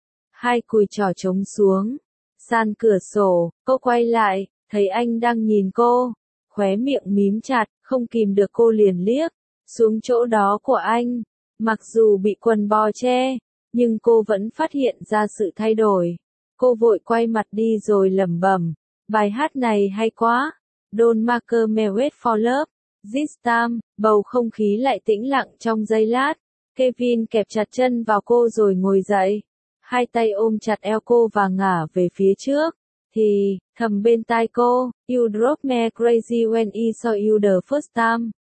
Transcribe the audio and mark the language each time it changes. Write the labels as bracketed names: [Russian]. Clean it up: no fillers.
[Vietnamese] Hai cùi chỏ chống xuống sàn cửa sổ, cô quay lại, thấy anh đang nhìn cô, khóe miệng mím chặt, không kìm được cô liền liếc xuống chỗ đó của anh, mặc dù bị quần bò che. Nhưng cô vẫn phát hiện ra sự thay đổi. Cô vội quay mặt đi rồi lẩm bẩm, bài hát này hay quá. [English] Don't make me wait for love. This time, [Vietnamese] bầu không khí lại tĩnh lặng trong giây lát. Kevin kẹp chặt chân vào cô rồi ngồi dậy. Hai tay ôm chặt eo cô và ngả về phía trước. Thì, thầm bên tai cô, [English] you drove me crazy when I saw you the first time.